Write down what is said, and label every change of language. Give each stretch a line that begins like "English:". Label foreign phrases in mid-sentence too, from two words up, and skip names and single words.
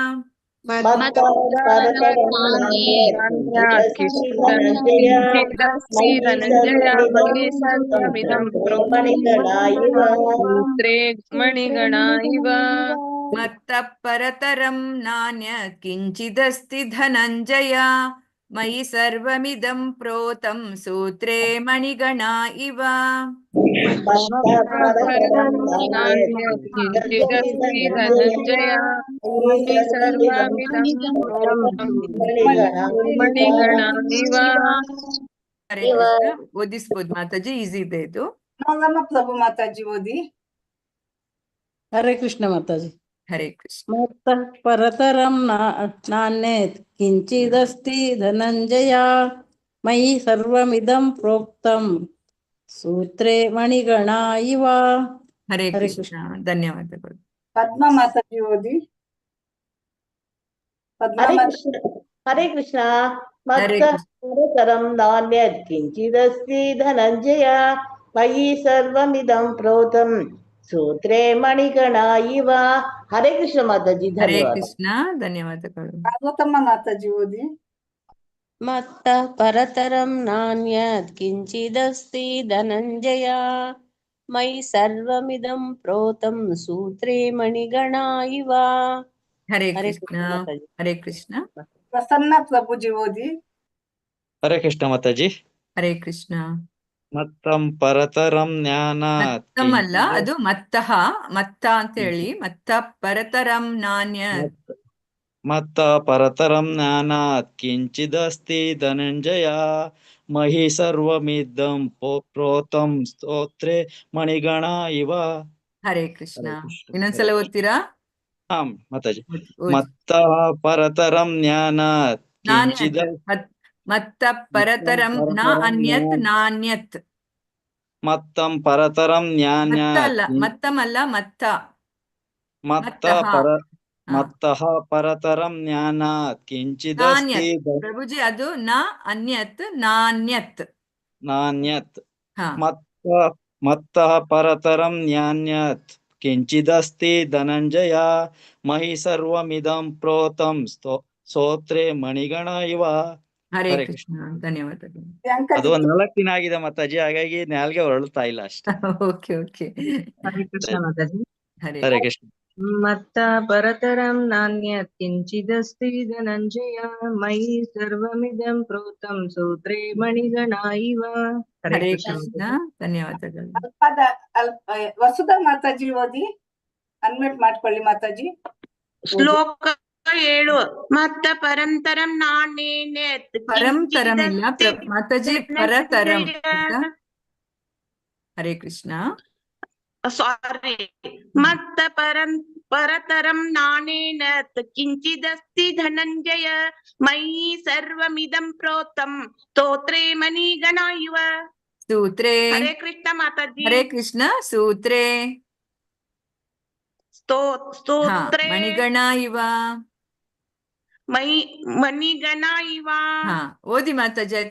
Sanskrit: ಮಣಿಗಣಾ ಇವ ಮತ್ತಃ ಪರತರಂ ನಾನ್ಯತ್ ಕಿಂಚಿದಸ್ತಿ ಧನಂಜಯ ಮಯಿ ಸರ್ವಮಿದಂ ಪ್ರೋತಂ ಸೂತ್ರೇ ಮಣಿಗಣಾ ಇವ ಹರೇ ಕೃಷ್ಣ.
Kannada: ಓದಿಸ್ಬೋದು ಮಾತಾಜಿ, ಈಸಿ ಇದೆ ಇದು. ಪ್ರಭು ಮಾತಾಜಿ ಓದಿ. ಹರೇ ಕೃಷ್ಣ ಮಾತಾಜಿ. ಹರೇ ಕೃಷ್ಣ.
Sanskrit: ಮತ್ತಃ ಪರತರಂ ನಾನ್ಯತ್ ಕಿಂಚಿದಸ್ತಿ ಧನಂಜಯ ಮಯಿ ಸರ್ವಮಿದಂ ಪ್ರೋಕ್ತಂ ಸೂತ್ರೇ ಮಣಿಗಣಾ ಇವ.
Kannada: ಹರೇ ಕೃಷ್ಣ. ಧನ್ಯವಾದಗಳು. ಪದ್ಮ ಮಾತಾಜಿ ಓದಿ. ಹರೇ ಕೃಷ್ಣ.
Sanskrit: ಮತ್ತಃ ಪರತರಂ ನಾನ್ಯತ್ ಕಿಂಚಿದಸ್ತಿ ಧನಂಜಯ ಮಯಿ ಸರ್ವಮಿದಂ ಪ್ರೋತಂ ಸೂತ್ರೇ ಮಣಿಗಣಾ ಇವ.
Kannada: ಹರೇ ಕೃಷ್ಣ ಮಾತಾಜಿ. ಹರೇ ಕೃಷ್ಣ. ಧನ್ಯವಾದಗಳು. ಪಾರ್ವತಮ್ಮ ಮಾತಾಜಿ ಓದಿ.
Sanskrit: ಮತ್ತಃ ಪರತರಂ ನಾನ್ಯತ್ ಕಿಂಚಿದಸ್ತಿ ಧನಂಜಯ ಮಯಿ ಸರ್ವಮಿದಂ ಪ್ರೋತಂ ಸೂತ್ರೇ ಮಣಿಗಣಾ ಇವ.
Kannada: ಹರೇ ಕೃಷ್ಣ. ಹರೇ ಕೃಷ್ಣ. ಪ್ರಸನ್ನ ಪ್ರಭುಜಿ ಓದಿ. ಹರೇ ಕೃಷ್ಣ ಮಾತಾಜಿ. ಹರೇ ಕೃಷ್ಣ.
Sanskrit: ಮತ್ತಂ ಪರತರಂ ಜ್ಞಾನ
Kannada: ಅಲ್ಲ, ಅದು
Sanskrit: ಮತ್ತಃ ಮತ್ತ
Kannada: ಅಂತ ಹೇಳಿ
Sanskrit: ಮತ್ತ ಪರತರಂ ನಾನ್ಯತ್. ಮತ್ತ ಪರತರಂ ಜ್ಞಾನಾತ್ ಕಿಂಚಿದಸ್ತಿ ಧನಂಜಯ ಮಹಿ ಸರ್ವಮಿದಂ ಪ್ರೋತಂ ಸ್ತೋತ್ರೇ ಮಣಿಗಣಾ ಇವ.
Kannada: ಹರೇ ಕೃಷ್ಣ. ಇನ್ನೊಂದ್ಸಲ ಓದ್ತೀರಾ? ಹಾಂ ಮಾತಾಜಿ.
Sanskrit: ಮತ್ತ ಪರತರಂ ಜ್ಞಾನಾತ್ ಕಿಂಚಿದ ಮತ್ತ ಪರತರಂ ನ ಅನ್ಯತ್ ನಾನ್ಯತ್. ಮತ್ತಂ ಪರತರಂ
Kannada: ಅಲ್ಲ, ಮತ್ತಮಲ್ಲ ಮತ್ತ.
Sanskrit: ಮತ್ತಃ ಪರತರಂ ಜ್ಞಾನಾತ್ ಕಿಂಚಿದಸ್ತಿ.
Kannada: ಪ್ರಭುಜಿ ಅದು
Sanskrit: ನ ಅನ್ಯತ್ ನಾನ್ಯತ್.
Kannada: ನಾನ್ಯತ್.
Sanskrit: ಮತ್ತಃ ಪರತರಂ ಜ್ಞಾನ್ಯತ್ ಕಿಂಚಿದಸ್ತಿ ಧನಂಜಯ ಮಹಿ ಸರ್ವಮಿದಂ ಪ್ರೋತಂ ಸ್ತೋತ್ರೇ ಮಣಿಗಣಾ ಇವ.
Kannada: ಹರೇ ಹರೇ ಕೃಷ್ಣ ಧನ್ಯವಾದಗಳು. ಅದು ಒಂದ್ 4 ದಿನ ಆಗಿದೆ ಮಾತಾಜಿ, ಹಾಗಾಗಿ ನಾಲ್ಗೆ ಹೊರಳ್ತಾ ಇಲ್ಲ ಅಷ್ಟೇ.
English: ಓಕೆ ಓಕೆ.
Kannada: ಹರೇ ಕೃಷ್ಣ ಮಾತಾಜಿ. ಹರೇ ಹರೇ ಕೃಷ್ಣ.
Sanskrit: ಮತ್ತ ಪರತರಂ ನಾನ್ಯತ್ ಕಿಂಚಿದಸ್ತಿ ಧನಂಜಯ ಮಯಿ ಸರ್ವಮಿದಂ ಪ್ರೋತಂ ಸೂತ್ರೇ ಮಣಿಗಣ ಇವ. ಹರೇ
Kannada: ಹರೇ ಕೃಷ್ಣ ಕೃಷ್ಣ ಮಾತಾಜಿ. ಧನ್ಯವಾದಗಳು. ವಸುಧಾ ಮಾತಾಜಿ ಓದಿ, ಅನ್ಮ್ಯೂಟ್ ಮಾಡ್ಕೊಳ್ಳಿ ಮಾತಾಜಿ.
Sanskrit: ಶ್ಲೋಕ 7. ಮತ್ತ ಪರಂತರಂ ನಾಣ್ಯೇನ್ಯತ್
Kannada: ಪರಂತರಂ ಇಲ್ಲ ಕಿಂಚಿದಸ್ತಿ ಮಾತಾಜಿ, ಪರತರಂ ಆಯ್ತಾ? ಹರೇ ಕೃಷ್ಣ.
Sanskrit: ಸಾರಿ, ಮತ್ತ ಪರತರಂ ನಾನೇನತ್ ಕಿಂಚಿದಸ್ತಿ ಧನಂಜಯ ಮಯಿ ಸರ್ವಮಿದಂ ಪ್ರೋತಂ ಸ್ತೋತ್ರೇ ಮಣಿಗಣ ಇವ.
Kannada: ಸೂತ್ರೇ. ಹರೇ ಕೃಷ್ಣ ಮಾತಾಜಿ. ಹರೇ ಕೃಷ್ಣ. ಸೂತ್ರೇ. ಸ್ತೋತ್ರೇ
Sanskrit: ಮಣಿಗಣ ಇವ. ಮಣಿಗಣ ಇವ.
Kannada: ಓದಿ ಮಾತಾಜಿ ಆಯ್ತಾ?